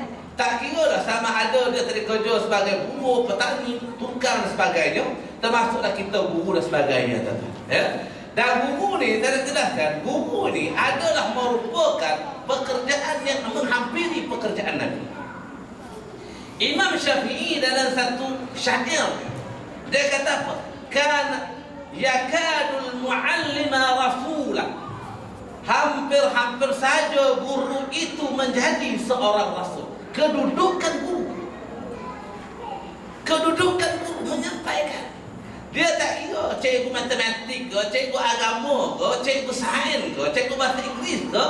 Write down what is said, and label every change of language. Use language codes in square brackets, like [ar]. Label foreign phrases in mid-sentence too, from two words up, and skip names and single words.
[ms] Tak kira lah sama ada dia tadi kerja sebagai buruh, petani, tukang dan sebagainya, termasuklah kita guru dan sebagainya. Dan guru ni, saya jelaskan, guru ni adalah merupakan pekerjaan yang menghampiri pekerjaan Nabi. Imam Syafi'i dalam satu syair, dia kata apa? [ar] كان يكاد المعلم رسولا. [ms] Hampir-hampir saja guru itu menjadi seorang rasul. Kedudukan guru menyampaikan. Dia tak kira cikgu matematik ke, cikgu agama ke, cikgu sains ke, cikgu bahasa Inggeris ke.